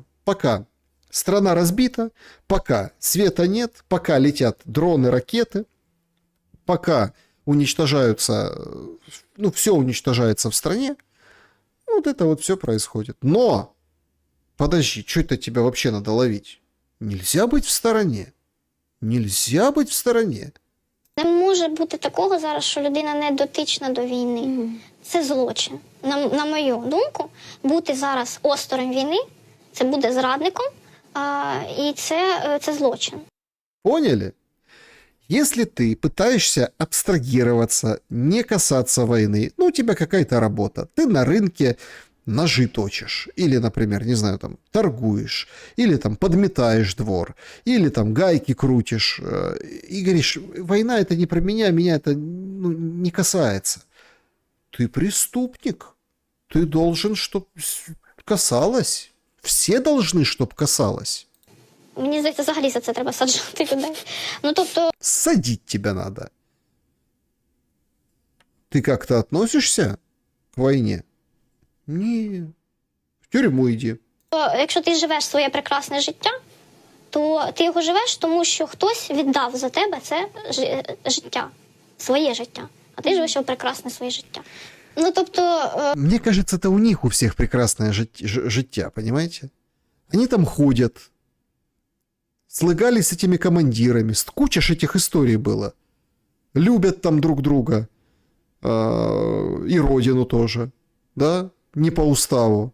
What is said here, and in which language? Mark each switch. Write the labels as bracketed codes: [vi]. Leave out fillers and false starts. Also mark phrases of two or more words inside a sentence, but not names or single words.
[ru] Пока страна разбита, пока света нет, пока летят дроны, ракеты, пока уничтожаются, ну, все уничтожается в стране, вот это вот все происходит. Но, подожди, что это тебя вообще надо ловить? Нельзя быть в стороне. Нельзя быть в стороне. [uk] Не може бути такого зараз, що людина не дотична до війни. Це злочин. На мою думку, бути зараз осторонь війни, це буде зрадником, і це злочин. [ru] Поняли? Если ты пытаешься абстрагироваться, не касаться войны, ну, у тебя какая-то работа, ты на рынке ножи точишь, или, например, не знаю, там, торгуешь, или там подметаешь двор, или там гайки крутишь, и говоришь, война это не про меня, меня это не касается. Ты преступник, ты должен, чтобы касалось, все должны, чтобы касалось. [uk] Мені здається, взагалі за це треба саджати людей. Ну, тобто... [ru] Садить тебя надо. Ты как-то относишься к войне? [uk] Ні. В тюрму йди. Якщо ти живеш своє прекрасне життя, то ти його живеш, тому що хтось віддав за тебе це життя, своє життя. А ти живеш його прекрасне своє життя. Ну, тобто... [ru] Мне кажется, это у них у всех прекрасное життя, понимаете? Они там ходят, слыгались с этими командирами, куча ж этих историй было. Любят там друг друга, и родину тоже, да, не по уставу.